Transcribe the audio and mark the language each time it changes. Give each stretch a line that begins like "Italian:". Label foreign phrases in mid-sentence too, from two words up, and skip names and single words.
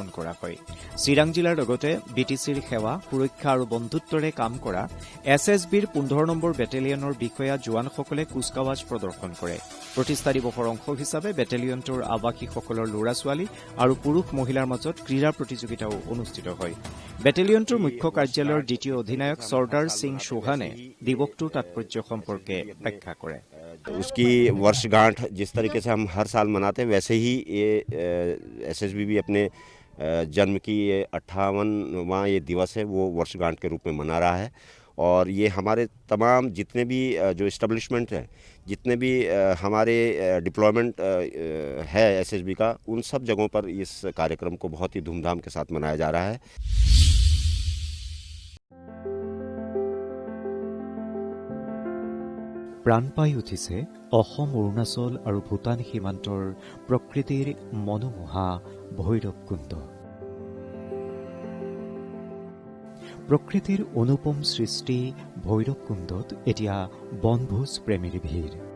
Assamese: কৰা হয় চিৰাং জিলাৰ লগতে BTCৰ সেৱা সুৰক্ষা আৰু বন্ধুত্বৰে কাম কৰা SSBৰ 15 নম্বৰ বেটেলিয়নৰ বিষয়া জোৱানসকলে কুচকাৱাজ প্ৰদৰ্শন কৰে প্ৰতিষ্ঠা দিৱসৰ অংশ হিচাপে বেটেলিয়নটোৰ আৱাসীসকলৰ ল'ৰা ছোৱালী আৰু পুৰুষ মহিলাৰ মাজত ক্ৰীড়া প্ৰতিযোগিতাও অনুষ্ঠিত হয় বেটেলিয়নটোৰ মুখ্য কাৰ্যালয়ৰ দ্বিতীয় অধিনায়ক চৰ্দাৰ সিং চৌহানে দিৱসটোৰ तात्पर्य সম্পর্কে ব্যাখ্যা করে
Hindi: उसकी वर्षगांठ जिस तरीके से हम हर साल मनाते हैं वैसे ही ये SSB भी अपने जन्म की ये 58वां ये दिवस है वो वर्षगांठ के रूप में मना रहा है और ये हमारे तमाम जितने भी जो इस्टेब्लिशमेंट है जितने भी हमारे डिप्लॉयमेंट है SSB का उन सब जगहों पर इस कार्यक्रम को बहुत ही धूमधाम के साथ मनाया जा रहा है
Assamese: প্ৰাণ পাই উঠিছে অসম অৰুণাচল আৰু ভূটান সীমান্তৰ প্ৰকৃতিৰ মনোমোহা ভৈৰৱকুণ্ড প্ৰকৃতিৰ অনুপম সৃষ্টি ভৈৰৱকুণ্ডত এতিয়া বনভোজ প্ৰেমীৰ ভিৰ